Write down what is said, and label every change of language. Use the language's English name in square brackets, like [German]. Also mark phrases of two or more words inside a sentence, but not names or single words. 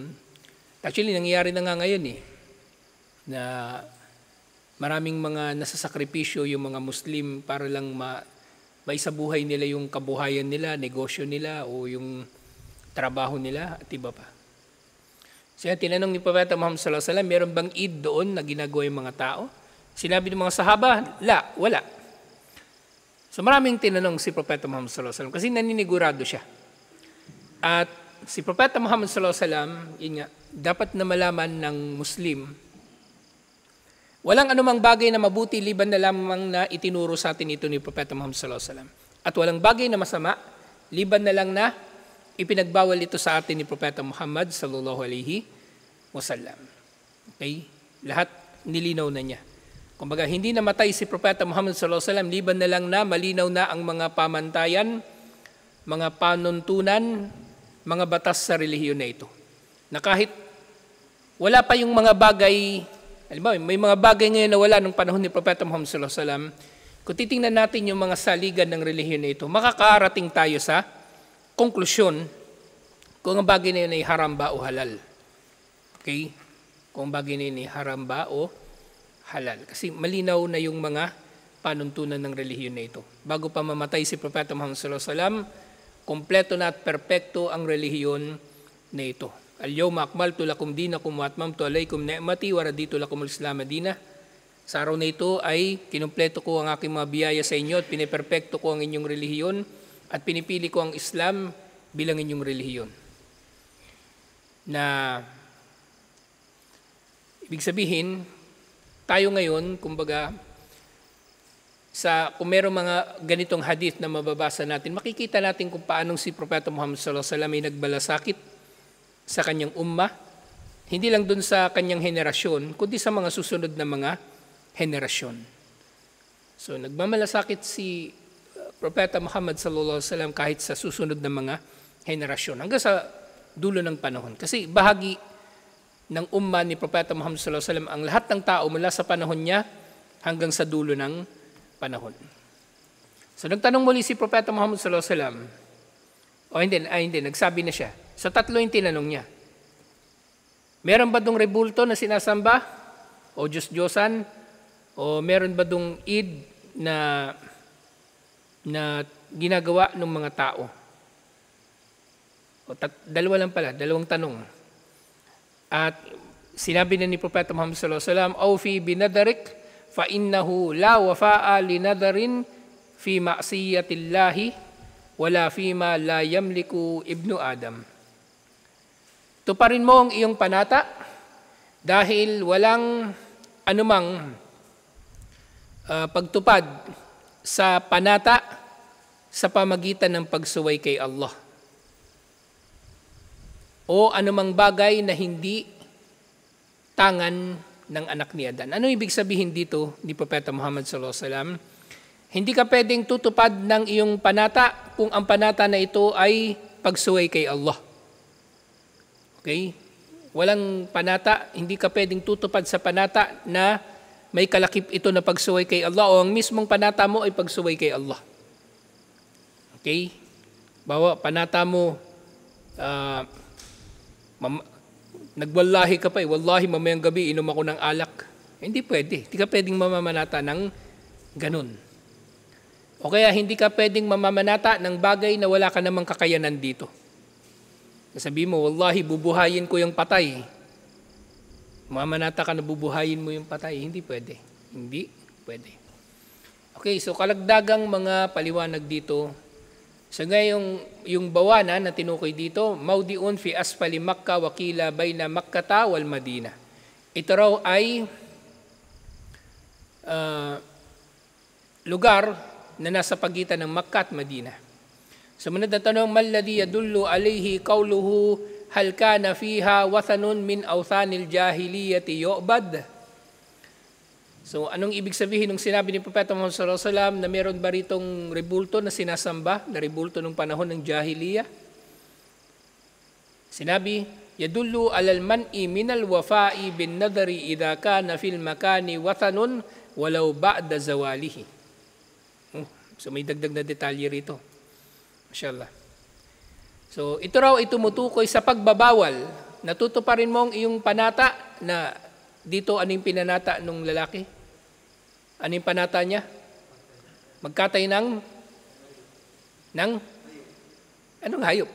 [Filipino] Actually, nangyayari na nga ngayon na maraming mga nasasakripisyo yung mga Muslim para lang maisabuhay nila yung kabuhayan nila, negosyo nila o yung trabaho nila at iba pa. Siya tinanong ni Propeta Muhammad [Arabic] صلى الله عليه وسلم, [Filipino] meron bang Eid doon na ginagawa yung mga tao? Sinabi ng mga sahaba, wala. So maraming tinanong si Propeta Muhammad [Arabic] صلى الله عليه وسلم [Filipino] kasi naninigurado siya. At si Propeta Muhammad [Arabic] صلى الله عليه وسلم, [Filipino] yun nga, dapat na malaman ng Muslim, walang anumang bagay na mabuti liban na lamang na itinuro sa atin ito ni Propeta Muhammad [Arabic] صلى الله عليه وسلم. [Filipino] At walang bagay na masama liban na lang na ipinagbawal ito sa atin ni Propeta Muhammad [Arabic] صلى الله عليه وسلم. [Filipino] Okay? Lahat nilinaw na niya. Kumbaga, hindi namatay si Propeta Muhammad [Arabic] صلى الله عليه وسلم [Filipino] liban na lang na malinaw na ang mga pamantayan, mga panuntunan, mga batas sa relihiyon na ito. Na kahit wala pa yung mga bagay Halimbawa, may mga bagay ngayon na wala nung panahon ni Propeta Muhammad [Arabic] صلى الله عليه وسلم. [Filipino] Kung titingnan natin yung mga saligan ng relihiyon na ito, makakarating tayo sa konklusyon kung ang bagay na yun ay haram ba o halal. Okay? Kung ang bagay na yun ay haram ba o halal. Kasi malinaw na yung mga panuntunan ng relihiyon na ito. Bago pa mamatay si Propeta Muhammad [Arabic] صلى الله عليه وسلم, [Filipino] kompleto na at perpekto ang relihiyon na ito. [Arabic] اليوم أكملت لكم دينكم وأتممت عليكم نعمتي ورضيت لكم الإسلام مدينة. [Filipino] Sa araw na ito ay kinumpleto ko ang aking mga biyaya sa inyo at piniperpekto ko ang inyong relihiyon at pinipili ko ang Islam bilang inyong relihiyon. Na ibig sabihin, tayo ngayon, kumbaga, kung mayroong mga ganitong hadith na mababasa natin, makikita natin kung paanong si Propeta Muhammad [Arabic] صلى الله عليه وسلم [Filipino] ay nagbalasakit sa kanyang ummah, hindi lang dun sa kanyang henerasyon, kundi sa mga susunod na mga henerasyon. So nagmamalasakit si Propeta Muhammad [Arabic] صلى الله عليه وسلم [Filipino] kahit sa susunod na mga henerasyon hanggang sa dulo ng panahon. Kasi bahagi ng ummah ni Propeta Muhammad [Arabic] صلى الله عليه وسلم [Filipino] ang lahat ng tao mula sa panahon niya hanggang sa dulo ng panahon. So nagtanong muli si Propeta Muhammad [Arabic] صلى الله عليه وسلم. [Filipino] Hindi, nagsabi na siya. Sa tatlo yung tinanong niya. Meron ba dong rebulto na sinasamba? O Diyos-Diyosan? O meron ba dong Eid na ginagawa ng mga tao? Dalawa lang pala, dalawang tanong. At sinabi na ni Propeta Muhammad [Arabic] صلى الله عليه وسلم، "أوف بنذرك فإنه لا وفاء لنذر في معصية الله ولا فيما لا يملك ابن آدم." [Filipino] Tuparin mo ang iyong panata dahil walang anumang pagtupad sa panata sa pamagitan ng pagsuway kay Allah. O anumang bagay na hindi tangan ng anak ni Adan. Ano ibig sabihin dito ni Propeta Muhammad [Arabic] صلى الله عليه وسلم? [Filipino] Hindi ka pwedeng tutupad ng iyong panata kung ang panata na ito ay pagsuway kay Allah. Okay? Walang panata, hindi ka pwedeng tutupad sa panata na may kalakip ito na pagsuway kay Allah o ang mismong panata mo ay pagsuway kay Allah. Okay? Bawa, panata mo, nagwallahi ka pa wallahi mamayang gabi inom ako ng alak. Hindi pwede. Hindi ka pwedeng mamamanata ng ganun. O kaya hindi ka pwedeng mamamanata ng bagay na wala ka namang kakayanan dito. Sabi mo, wallahi bubuhayin ko yung patay. Mamamanata ka na bubuhayin mo yung patay. Hindi pwede. Hindi pwede. Okay, so kalagdagang mga paliwanag dito. So ngayon, yung bawana na tinukoy dito, [Arabic] موضع في أسفل مكة وقيل بين مكة والمدينة. [Filipino] Ito raw ay lugar na nasa pagitan ng Makkah at Madina. Sumunod na tanong, [Arabic] ما الذي يدل عليه قوله هل كان فيها وثن من أوثان الجاهلية يعبد? [Filipino] So anong ibig sabihin ng sinabi ni Propeta Muhammad [Arabic] صلى الله عليه وسلم [Filipino] na meron ba ritong rebulto na sinasamba, na rebulto ng panahon ng jahiliya? Sinabi, [Arabic] يدل على المنع من الوفاء بالنذر إذا كان في المكان وثن ولو بعد زواله. [Filipino] So may dagdag na detalye rito. Mashallah. So ito raw ay tumutukoy sa pagbabawal. Natutuparin mo ang iyong panata na dito anong pinanata ng lalaki? Anong panata niya? Magkatay ng anong hayop?